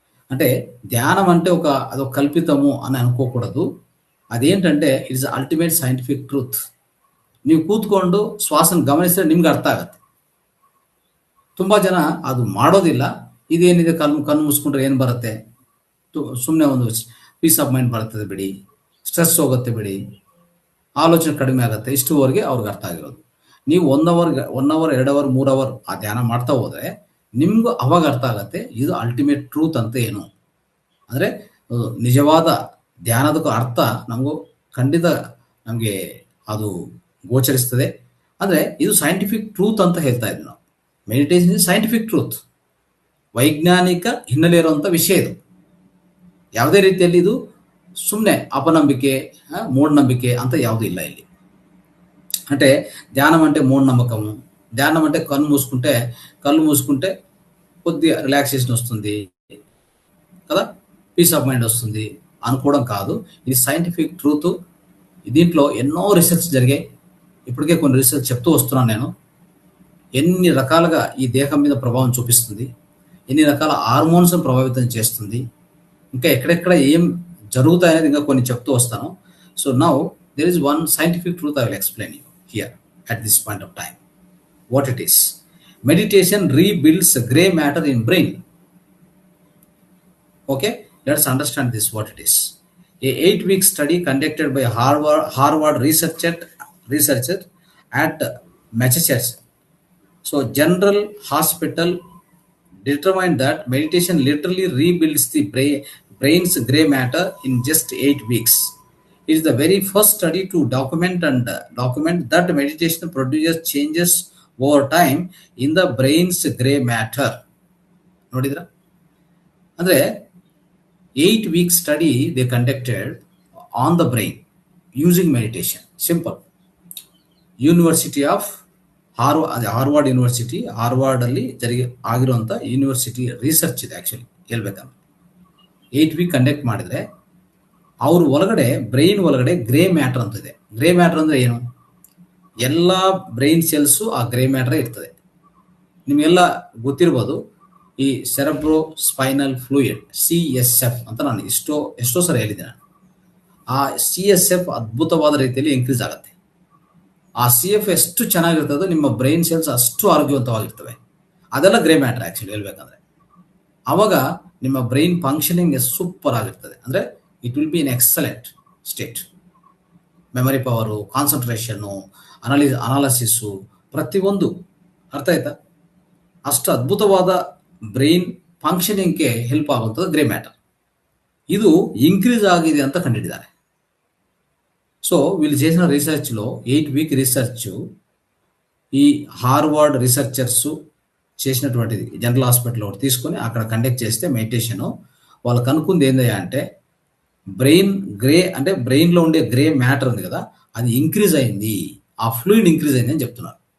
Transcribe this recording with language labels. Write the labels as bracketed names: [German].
[Telugu] అంటే ధ్యానం అంటే అదొక కల్పితము అని అనుకోకూడదు. అదేంటంటే [English] It's ultimate scientific truth. [Kannada] ನೀವು ಕೂತ್ಕೊಂಡು ಶ್ವಾಸನ ಗಮನಿಸಿದ್ರೆ ನಿಮ್ಗೆ ಅರ್ಥ ಆಗತ್ತೆ. ತುಂಬಾ ಜನ ಅದು ಮಾಡೋದಿಲ್ಲ. ಇದೇನಿದೆ, ಕಣ್ಣು ಮುಚ್ಕೊಂಡ್ರೆ ಏನು ಬರುತ್ತೆ, ಸುಮ್ಮನೆ ಒಂದು ಪೀಸ್ ಆಫ್ ಮೈಂಡ್ ಬರ್ತದೆ ಬಿಡಿ, ಸ್ಟ್ರೆಸ್ ಹೋಗುತ್ತೆ ಬಿಡಿ, ಆಲೋಚನೆ ಕಡಿಮೆ ಆಗುತ್ತೆ, ಇಷ್ಟುವರೆಗೆ ಅವ್ರಿಗೆ ಅರ್ಥ ಆಗಿರೋದು. ನೀವು 1 ಅವರ್ 2 ಅವರ್ 3 ಅವರ್ ಆ ಧ್ಯಾನ ಮಾಡ್ತಾ ಹೋದ್ರೆ ನಿಮ್ಗೂ ಅವಾಗ ಅರ್ಥ ಆಗತ್ತೆ ಇದು ಅಲ್ಟಿಮೇಟ್ ಟ್ರೂತ್ ಅಂತ ಏನು. ಅಂದ್ರೆ ನಿಜವಾದ ಧ್ಯಾನದ ಅರ್ಥ ನಮಗೂ ಖಂಡಿತ ನಮಗೆ ಅದು ಗೋಚರಿಸ್ತದೆ. ಅಂದ್ರೆ ಇದು ಸೈಂಟಿಫಿಕ್ ಟ್ರೂತ್ ಅಂತ ಹೇಳ್ತಾ ಇದ್ವಿ ನಾವು. [English] meditation is scientific truth, [Kannada] ವೈಜ್ಞಾನಿಕ ಹಿನ್ನೆಲೆ ಇರುವಂತ ವಿಷಯ ಇದು. ಯಾವುದೇ ರೀತಿಯಲ್ಲಿ ಇದು ಸುಮ್ಮನೆ ಅಪನಂಬಿಕೆ, ಮೂಢನಂಬಿಕೆ ಅಂತ ಯಾವುದೂ ಇಲ್ಲ ಇಲ್ಲಿ. [Telugu] అంటే ధ్యానం అంటే మూఢనమ్మకము, ధ్యానం అంటే కళ్ళు మూసుకుంటే కొద్దిగా రిలాక్సేషన్ వస్తుంది కదా, పీస్ ఆఫ్ మైండ్ వస్తుంది అనుకోవడం కాదు. ఇది సైంటిఫిక్ ట్రూత్. దీంట్లో ఎన్నో రీసెర్చ్ జరిగాయి. ఇప్పటికే కొన్ని రీసెర్చ్ చెప్తూ వస్తున్నాను నేను. ఎన్ని రకాలుగా ఈ దేహం మీద ప్రభావం చూపిస్తుంది, ఎన్ని రకాల హార్మోన్స్ ప్రభావితం చేస్తుంది, ఇంకా ఎక్కడెక్కడ ఏం జరుగుతాయనేది ఇంకా కొన్ని చెప్తూ వస్తాను. [English] So now there is one scientific truth I will explain you here at this point of time. What it is? Meditation rebuilds gray matter in brain. Okay, let's understand this, what it is. A 8-week study conducted by Harvard researcher at Massachusetts General Hospital determined that meditation literally rebuilds the brain's gray matter in just 8 weeks. It is the very first study to document that meditation produces changes over time in the brain's gray matter. [Kannada] ನೋಡಿದ್ರಾ? [English] ಅಂದ್ರೆ 8-week study they conducted on the brain using meditation. Simple. [Kannada] University of Harvard university, Harvard ಅಲ್ಲಿ ಆಗಿರುವಂತ university research ಇದೆ. Actually ಹೇಳ್ಬೇಕಂದ್ರೆ 8 weak conduct ಮಾಡಿದ್ರೆ ಅವ್ರ ಒಳಗಡೆ, brain ಒಳಗಡೆ ಗ್ರೇ ಮ್ಯಾಟರ್ ಅಂತ ಇದೆ. ಗ್ರೇ ಮ್ಯಾಟರ್ ಅಂದ್ರೆ ಏನು? ಎಲ್ಲ ಬ್ರೈನ್ ಸೆಲ್ಸು ಆ ಗ್ರೇ ಮ್ಯಾಟರ್ ಇರ್ತದೆ. ನಿಮ್ಗೆಲ್ಲ ಗೊತ್ತಿರ್ಬೋದು ಈ ಸೆರೆಬ್ರೋ ಸ್ಪೈನಲ್ ಫ್ಲೂಯಿಡ್, CSF ಅಂತ ನಾನು ಎಷ್ಟೋ ಸರಿ ಹೇಳಿದ್ದೇನೆ. ಆ CSF ಅದ್ಭುತವಾದ ರೀತಿಯಲ್ಲಿ ಇನ್ಕ್ರೀಸ್ ಆಗುತ್ತೆ. ಆ CF ಎಷ್ಟು ಚೆನ್ನಾಗಿರ್ತದೆ, ನಿಮ್ಮ ಬ್ರೈನ್ ಸೆಲ್ಸ್ ಅಷ್ಟು ಆರೋಗ್ಯವಂತವಾಗಿರ್ತವೆ. ಅದೆಲ್ಲ ಗ್ರೇ ಮ್ಯಾಟರ್ ಆಕ್ಚುಲಿ ಹೇಳ್ಬೇಕಂದ್ರೆ. ಅವಾಗ ನಿಮ್ಮ ಬ್ರೈನ್ ಫಂಕ್ಷನಿಂಗ್ ಸೂಪರ್ ಆಗಿರ್ತದೆ. ಅಂದ್ರೆ [English] It will be in excellent state. Memory power, concentration, analysis, [Kannada] ಪ್ರತಿಯೊಂದು ಅರ್ಥ ಆಯ್ತಾ? ಅಷ್ಟು ಅದ್ಭುತವಾದ ಬ್ರೈನ್ ಫಂಕ್ಷನಿಂಗ್ಗೆ ಹೆಲ್ಪ್ ಆಗುವಂಥದ್ದು ಗ್ರೇ ಮ್ಯಾಟರ್. ಇದು ఇంక్రీజ్ ఆಗಿದೆ ಅಂತ కండిడిದ್ದಾರೆ. [Telugu] సో వీళ్ళు చేసిన రీసెర్చ్లో 8 వీక్ రీసెర్చ్ ఈ హార్వర్డ్ రీసెర్చర్స్ చేసినటువంటిది జనరల్ హాస్పిటల్ ఒకటి తీసుకొని అక్కడ కండక్ట్ చేస్తే మెడిటేషన్ వాళ్ళు కనుక్కుంది ఏందయ్యా అంటే బ్రెయిన్ గ్రే, అంటే బ్రెయిన్లో ఉండే గ్రే మ్యాటర్ ఉంది కదా, అది ఇంక్రీజ్ అయింది, ఆ ఫ్లూయిడ్ ఇంక్రీజ్ అయింది అని చెప్తున్నారు.